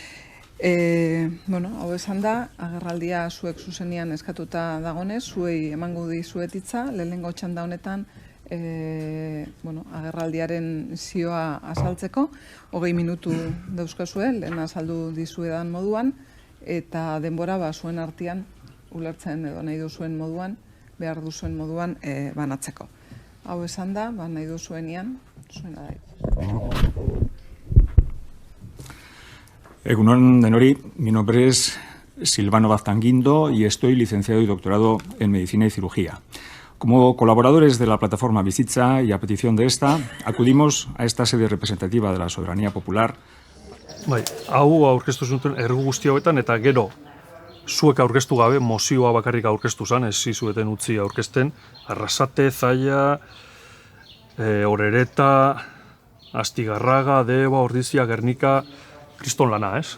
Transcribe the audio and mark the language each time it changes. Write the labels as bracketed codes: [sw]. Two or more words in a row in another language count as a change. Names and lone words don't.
[eu] Hau esan da, agerraldia zuek zuzenian eskatuta dagonez, zuei emango dizuetitza, lehenengo txanda honetan agerraldiaren zioa azaltzeko, 20 minutu dauzkazue, lehen azaldu dizuedan moduan, eta denbora zuen artean, ulertzen edo nahi duzuen moduan, behar duzuen moduan banatzeko. Hau esan da, nahi duzuenian, zuena da. Egunon denori, [es] mi nombre es Silvano Baztan Guindo y estoy licenciado y doctorado en Medicina y Cirugía. Como colaboradores de la plataforma Bizitza y a petición de esta, acudimos a esta sede representativa de la soberanía popular. [eu] Hau aurkeztu zuten ergu guzti hauetan eta gero zuek aurkeztu gabe, mozioa bakarrik aurkeztu zen, ez zizueten utzi aurkezten, Arrasate, Zaia, Orereta, Astigarraga, Deba, Ordizia, Gernika, Kriston lana, ez?